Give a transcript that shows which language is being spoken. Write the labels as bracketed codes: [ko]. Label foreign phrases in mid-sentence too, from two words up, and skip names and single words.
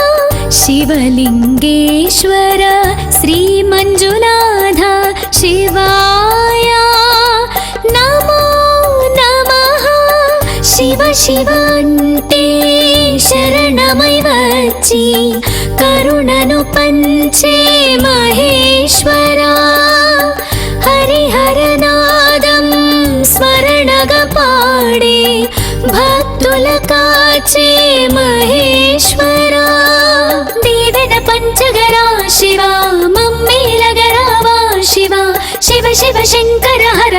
[sa] शिवलिङ्गेश्वर श्रीमञ्जुनाथ शिवाय नमो नमः [te] శివ శివ అంతే శరణమై వచ్చి కరుణను పంచే మహేశ్వరా హరిహరనాదం స్మరణగా పాడే భక్తుల కాచే మహేశ్వరా దేవన పంచగరా శివా మమ్మేలగరావా శివా శివ శివ శంకర హర